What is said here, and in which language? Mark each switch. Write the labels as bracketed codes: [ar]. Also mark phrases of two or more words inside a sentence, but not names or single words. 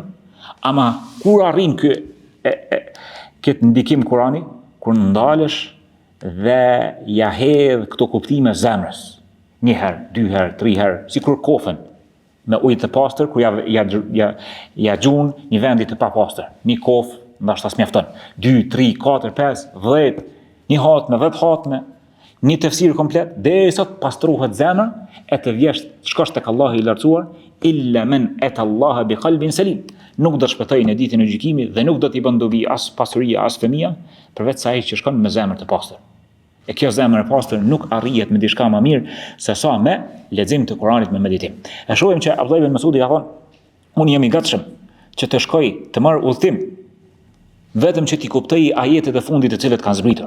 [sq] Ama kur arrin këtë ndikim Kurani, kur ndalesh dhe ja hedh këto kuptime zemrës, 1 herë, 2 herë, 3 herë, sikur kofën me ujë të pastër kur ja gjun një vendi të papastër, një kofë ndoshta s'mjafton, 2, 3, 4, 5, 10, një hatme, 10 hatme, një tefsir komplet, derisa të pastrohet zemra e të vjesh shkosh tek Allahu i lartësuar, [ar] إلا من أتى الله بقلب سليم. [sq] Nuk do të shpëtojë në ditën e gjykimit dhe nuk do t'i bën dobi as pasuria as fëmia, përveç sa ai që shkon me zemër të pastër. E kjo zemër e pastër nuk arrihet me diçka më mirë se sa me lexim të Kuranit me meditim. E shohim që Abdullah ibn Mas'udi ka thonë, unë jam i gatshëm që të shkoj të marr udhtim vetëm që ti kuptoj ajetet e fundit të cilët kanë zbritur.